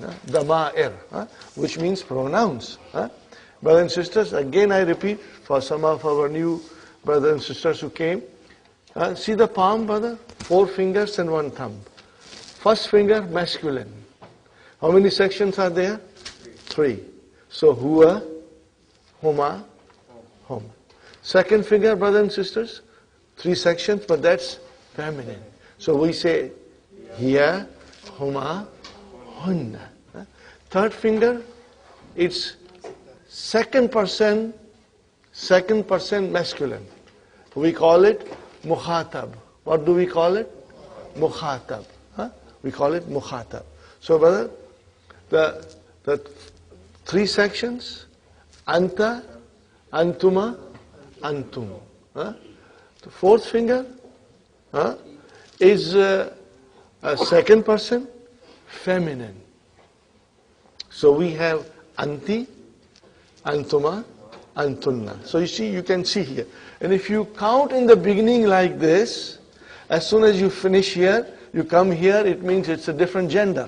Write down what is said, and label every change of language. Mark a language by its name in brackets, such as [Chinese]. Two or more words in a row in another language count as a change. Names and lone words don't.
[English] Damair, which means pronouns. Brothers and sisters, again I repeat, for some of our new brothers and sisters who came, see the palm, brother? 4 fingers and 1 thumb. First finger, masculine. How many sections are there? 3. So, [Arabic] هو، هما، هم. [English] Second finger, brothers and sisters, 3 sections, but that's feminine. So we say, [Arabic] هي، هما، هن. [English] Third finger, it's second person masculine. We call it mukhatab. What do we call it? Mukhatab. We call it mukhatab. So, brother, the 3 sections, [Arabic] أنت، أنتما، أنتم. [English] The 4th finger is a second person, feminine. So we have [Arabic] أنتِ، أنتما، أنتن. [English] So you can see here. And if you count in the beginning like this, as soon as you finish here, you come here, it means it's a different gender.